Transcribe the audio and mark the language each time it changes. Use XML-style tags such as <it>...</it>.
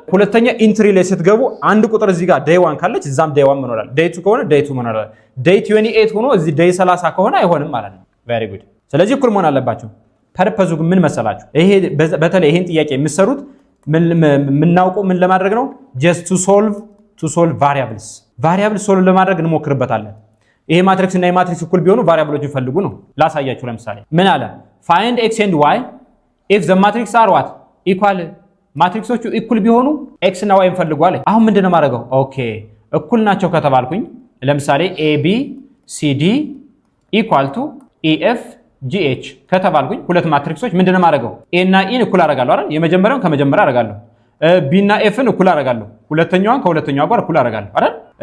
<am>ሁለተኛ ኢንትሪ ላይ ስትገቡ አንድ ቁጥር እዚህ ጋር ዴይ 1 ካለች እዛም ዴይ 1 መኖር አለ። ዴይ 2 ከሆነ ዴይ 2 መኖር አለ። ዴይ 28 ሆኖ እዚህ ዴይ 30 ከሆነ አይሆንም ማለት ነው። ቬሪ ጉድ። ስለዚህ እኩል መሆን አለባቸው። ፐርፐዙ ምን መሰላችሁ? ይሄ በተለይ ይሄን ጥያቄ የምትሰሩት ምናውቀው ምን ለማድረግ ነው?</am> <en>just to solve variables</en> <am>ሶልቭ ለማድረግ እንሞክርበታለን። ይሄ ማትሪክስ እና የማትሪክስ እኩል ቢሆኑ ቫሪያብሎችን ፈልጉ ነው። ላሳያችሁ። ለምሳሌ ምን አለ?</am> <en>find x and y if the matrix are what equal</en> <am>ማትሪክሶቹ እኩል ቢሆኑ x እና y ፈልጉ አለ። አሁን ምንድነው ማድረገው? ኦኬ እኩል ናቸው ከተባልኩኝ ለምሳሌ ab cd</am> <en>equal to</en> <am>ef gh ከተባልኩኝ ሁለት ማትሪክሶች ምንድነው ማድረገው? a እና e እኩል አደርጋለሁ አይደል? የመጀመሪያውን ከመጀመሪያው አደርጋለሁ። b እና f እኩል አደርጋለሁ። ሁለተኛዋን ከሁለተኛዋ ጋር እኩል አደርጋለሁ አይደል?</am>